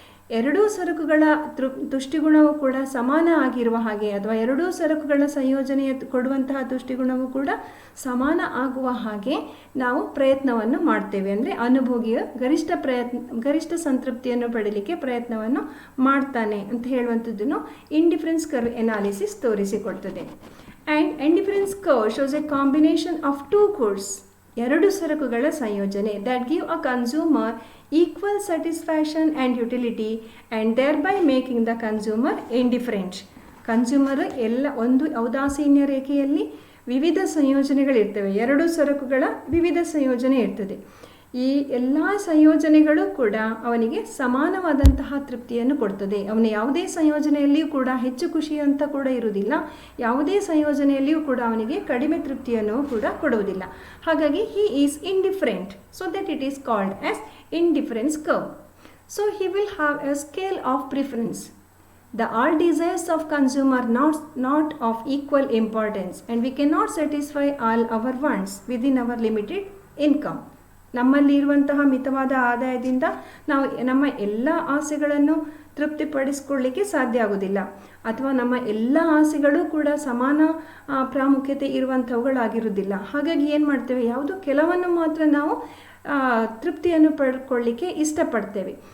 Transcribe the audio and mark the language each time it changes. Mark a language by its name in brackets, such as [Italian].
[Kannada] ಎರಡೂ ಸರಕುಗಳ ತುಷ್ಟಿಗುಣವು ಕೂಡ ಸಮಾನ ಆಗಿರುವ ಹಾಗೆ, ಅಥವಾ ಎರಡೂ ಸರಕುಗಳ ಸಂಯೋಜನೆಯ ಕೊಡುವಂತಹ ತುಷ್ಟಿಗುಣವು ಕೂಡ ಸಮಾನ ಆಗುವ ಹಾಗೆ ನಾವು ಪ್ರಯತ್ನವನ್ನು ಮಾಡ್ತೇವೆ. ಅಂದರೆ ಅನುಭೋಗಿಯ ಗರಿಷ್ಠ ಸಂತೃಪ್ತಿಯನ್ನು ಪಡೀಲಿಕ್ಕೆ ಪ್ರಯತ್ನವನ್ನು ಮಾಡ್ತಾನೆ ಅಂತ ಹೇಳುವಂಥದ್ದನ್ನು indifference curve analysis ತೋರಿಸಿಕೊಡ್ತದೆ. [English] and indifference curve shows a combination of two goods, [Kannada] ಎರಡು ಸರಕುಗಳ ಸಂಯೋಜನೆ, [English] that give a consumer equal satisfaction and utility and thereby making the consumer indifferent. [Kannada] Consumer ಒಂದು ಔದಾಸೀನ್ಯ ರೇಖೆಯಲ್ಲಿ ವಿವಿಧ ಸಂಯೋಜನೆಗಳಿರ್ತವೆ, ಎರಡು ಸರಕುಗಳ ವಿವಿಧ ಸಂಯೋಜನೆ ಇರ್ತದೆ. ಈ ಎಲ್ಲ ಸಂಯೋಜನೆಗಳು ಕೂಡ ಅವನಿಗೆ ಸಮಾನವಾದಂತಹ ತೃಪ್ತಿಯನ್ನು ಕೊಡ್ತದೆ. ಅವನು ಯಾವುದೇ ಸಂಯೋಜನೆಯಲ್ಲಿಯೂ ಕೂಡ ಹೆಚ್ಚು ಖುಷಿ ಅಂತ ಕೂಡ ಇರುವುದಿಲ್ಲ, ಯಾವುದೇ ಸಂಯೋಜನೆಯಲ್ಲಿಯೂ ಕೂಡ ಅವನಿಗೆ ಕಡಿಮೆ ತೃಪ್ತಿಯನ್ನು ಕೂಡ ಕೊಡುವುದಿಲ್ಲ. [English] ಹಾಗಾಗಿ he is indifferent, so that it is called as indifference curve. So he will have a scale of preference. The all desires of consumer not of equal importance, and we cannot satisfy all our wants within our limited income. [Kannada] ನಮ್ಮಲ್ಲಿ ಇರುವಂತಹ ಮಿತವಾದ ಆದಾಯದಿಂದ ನಾವು ನಮ್ಮ ಎಲ್ಲ ಆಸೆಗಳನ್ನು ತೃಪ್ತಿಪಡಿಸ್ಕೊಳ್ಳಿಕ್ಕೆ ಸಾಧ್ಯ ಆಗೋದಿಲ್ಲ, ಅಥವಾ ನಮ್ಮ ಎಲ್ಲ ಆಸೆಗಳು ಕೂಡ ಸಮಾನ ಪ್ರಾಮುಖ್ಯತೆ ಇರುವಂಥವುಗಳಾಗಿರುವುದಿಲ್ಲ. ಹಾಗಾಗಿ ಏನು ಮಾಡ್ತೇವೆ, ಯಾವುದೋ ಕೆಲವನ್ನು ಮಾತ್ರ ನಾವು ತೃಪ್ತಿಯನ್ನು ಪಡ್ಕೊಳ್ಳಿಕ್ಕೆ ಇಷ್ಟಪಡ್ತೇವೆ.